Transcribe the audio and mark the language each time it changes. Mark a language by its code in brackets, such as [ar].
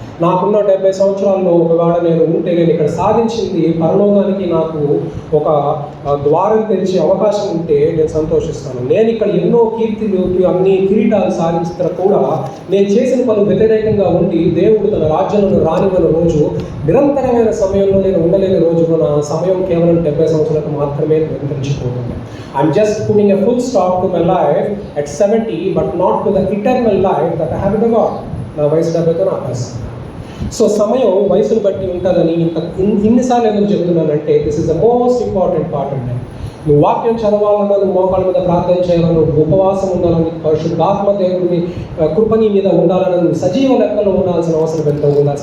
[te] నాకున్న 70 సంవత్సరాల్లో ఒకవేళ నేను ఉంటే నేను ఇక్కడ సాధించింది పరలోకానికి నాకు ఒక ద్వారం తెరిచే అవకాశం ఉంటే నేను సంతోషిస్తాను. నేను ఇక్కడ ఎన్నో కీర్తిలు అన్ని కిరీటాలు సాధించిన కూడా నేను చేసిన పనులు వ్యతిరేకంగా ఉండి దేవుడు తన రాజ్యంలో రానివ్వని రోజు, నిరంతరమైన సమయంలో నేను ఉండలేని రోజులో నా సమయం కేవలం 70 సంవత్సరాలకు మాత్రమే నిరంతరించిపోతుంది. [en] I'm just putting a full stop to my life at 70, but not to the eternal life that I have in the God. [te] నా వయసు 70తో నా పరిస్థితి. సో సమయం వయసును బట్టి ఉంటుందని ఇన్నిసార్లు ఎందుకు చెప్తున్నానంటే [en] this is the most important part [te] అండి. నువ్వు వాక్యం చదవాలన్నా, నువ్వు మోకాళ్ళ మీద ప్రార్థన చేయాలన్నా, నువ్వు ఉపవాసం ఉండాలని, పరిశుద్ధాత్మ దేవుడిని కృపని మీద ఉండాలని, నువ్వు సజీవ లెక్కలో ఉండాల్సిన అవసరం ఎంత ఉండాలి.